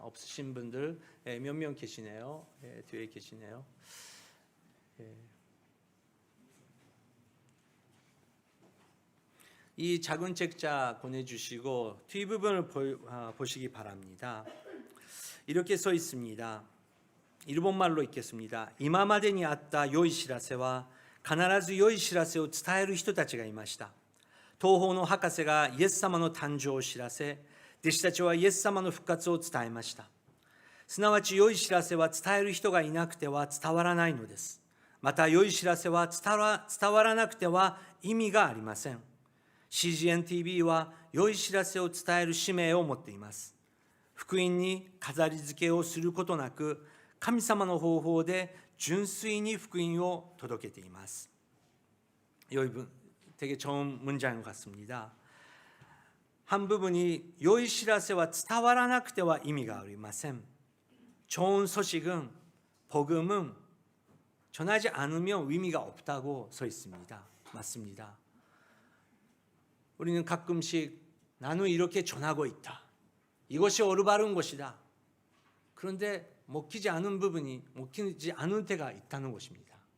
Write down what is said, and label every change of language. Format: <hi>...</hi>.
<ko>없으신 분들 몇 명 계시네요. 뒤에 계시네요. 이 작은 책자 보내주시고 뒷부분을 보시기 바랍니다. 이렇게 써 있습니다. 일본말로 읽겠습니다.</ko> <ja>今までにあった良い知らせは必ず良い知らせを伝える人たちがいました。東方の博士がイエス様の誕生を知らせ、弟子たちはイエス様の復活を伝えました。すなわち良い知らせは伝える人がいなくては伝わらないのです。また良い知らせは伝わらなくては意味がありません。 CGN-TV は良い知らせを伝える使命を持っています。福音に飾り付けをすることなく、神様の方法で純粋に福音を届けています.</ja> <ko>여기 되게 좋은 문장인 것 같습니다. 한 부분이</ko> <ja>良い知らせは伝わらなくては意味がありません.</ja> <ko>좋은 소식은, 복음은 전하지 않으면 의미가 없다고 써 있습니다. 맞습니다. 우리는 가끔씩 나는 이렇게 전하고 있다. 이것이 올바른 것이다. 그런데 먹히지 않은 부분이, 먹히지 않은 때가 있다는 것입니다.</ko>